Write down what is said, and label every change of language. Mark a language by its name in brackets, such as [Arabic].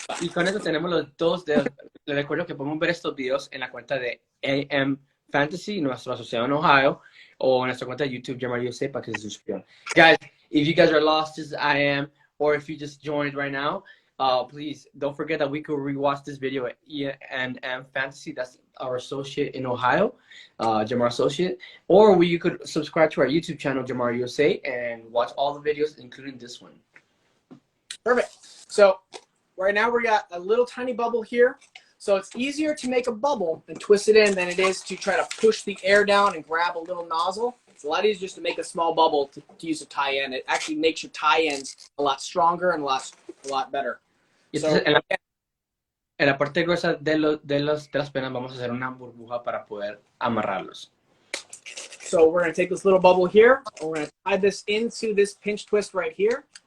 [Spanish] Y con eso tenemos los 2 dedos. Les recuerdo que podemos ver estos videos en la cuenta de AM Fantasy, nuestro asociado en Ohio, o en nuestra cuenta de YouTube, Jamar USA, para que se suscriban. [English] Guys, if you guys are lost as I am, or if you just joined right now, please don't forget that we could rewatch this video at ENM Fantasy. That's our associate in Ohio, Jamar Associate. Or you could subscribe to our YouTube channel, Jamar USA, and watch all the videos, including this one. Perfect. So right now we got a little tiny bubble here. So it's easier to make a bubble and twist it in than it is to try to push the air down and grab a little nozzle. It's a lot easier just to make a small bubble to use a tie-in. It actually makes your tie-ins a lot stronger and a lot better. [Spanish] Entonces, en la parte gruesa de las penas vamos a hacer una burbuja para poder amarrarlos. [English] So we're going to take this little bubble here. And we're going to tie this into this pinch twist right here.